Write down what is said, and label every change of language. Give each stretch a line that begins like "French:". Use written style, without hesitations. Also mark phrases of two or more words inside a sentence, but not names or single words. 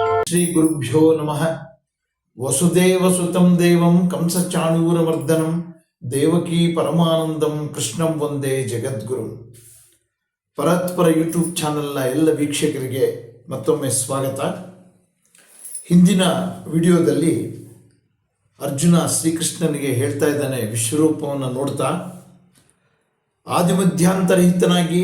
Sanskrit: ಶ್ರೀ ಗುರುಭ್ಯೋ ನಮಃ. ವಸುದೇವಸುತಂ ದೇವಂ ಕಂಸಚಾಣೂರಮರ್ದನಂ ದೇವಕೀ ಪರಮಾನಂದಂ ಕೃಷ್ಣಂ ವಂದೇ ಜಗದ್ಗುರು.
Kannada: ಪರತ್ಪರ ಯೂಟ್ಯೂಬ್ ಚಾನೆಲ್ನ ಎಲ್ಲ ವೀಕ್ಷಕರಿಗೆ ಮತ್ತೊಮ್ಮೆ ಸ್ವಾಗತ. ಹಿಂದಿನ ವಿಡಿಯೋದಲ್ಲಿ ಅರ್ಜುನ ಶ್ರೀಕೃಷ್ಣನಿಗೆ ಹೇಳ್ತಾ ಇದ್ದಾನೆ, ವಿಶ್ವರೂಪವನ್ನು ನೋಡ್ತಾ ಆದಿಮಧ್ಯಾಂತರಹಿತನಾಗಿ